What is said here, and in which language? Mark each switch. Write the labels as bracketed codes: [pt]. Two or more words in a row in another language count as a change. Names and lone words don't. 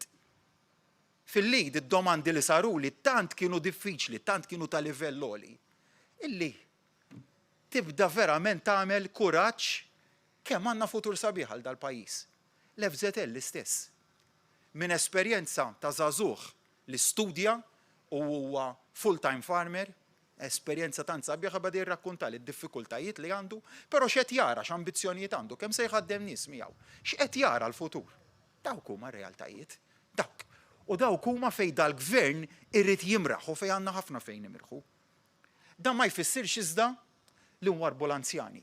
[mt] Fil-Lead id-domandi li saruli tant kienu diffiċli, tant kienu ta' livell għoli, illi tibda verament tagħmel kuraġġ kemm għandna futur sabiħ għal dal-pajjiż. L-FZL l-istess. Min esperjenza ta' żagħżugħ li studja u huwa [en] full-time farmer, [mt] esperjenza tant sabiħa bada jirrakkunta li d-diffikultajiet li għandu, però x'qed jara x'ambizzjonijiet għandu, kemm se jħaddem nies miegħu. X'qed jara l-futur. Dawk huma r-realtajiet. Dawk. U dawk huma fejn dal-gvern irrid jimraħ u fejn għandna ħafna fejn nimirħu. Dan ma jfissirx iżda li nwarbu l-anzjani.